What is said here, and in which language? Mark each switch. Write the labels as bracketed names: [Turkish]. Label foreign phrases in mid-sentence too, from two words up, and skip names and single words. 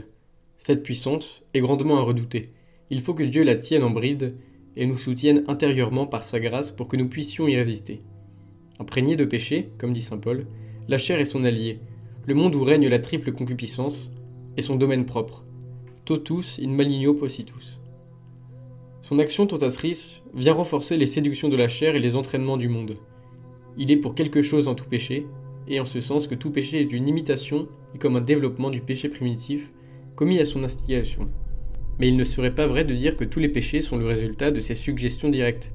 [French] Cette puissance est grandement à redouter. Il faut que Dieu la tienne en bride et nous soutienne intérieurement par sa grâce pour que nous puissions y résister. Imprégné de péché, comme dit saint Paul, La chair est son allié, le monde où règne la triple concupiscence, est son domaine propre. [Latin] Totus in maligno possitus. [French] Son action tentatrice vient renforcer les séductions de la chair et les entraînements du monde. Il est pour quelque chose en tout péché, et en ce sens que tout péché est une imitation et comme un développement du péché primitif commis à son instigation. Mais il ne serait pas vrai de dire que tous les péchés sont le résultat de ces suggestions directes.